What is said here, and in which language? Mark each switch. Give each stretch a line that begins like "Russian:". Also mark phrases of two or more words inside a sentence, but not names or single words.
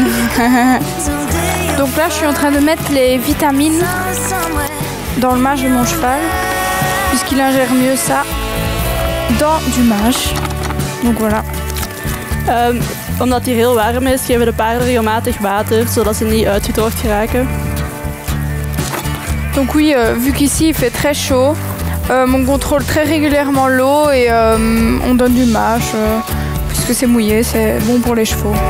French: Donc là, je suis en train de mettre les vitamines dans le mâche de mon cheval, puisqu'il ingère mieux ça dans du mâche. Donc voilà.
Dutch: Omdat het hier heel warm is, geven we de paarden regelmatig water, zodat ze niet uitgedroogd geraken.
French: Donc oui, vu qu'ici il fait très chaud, on contrôle très régulièrement l'eau et on donne du mâche, puisque c'est mouillé, c'est bon pour les chevaux.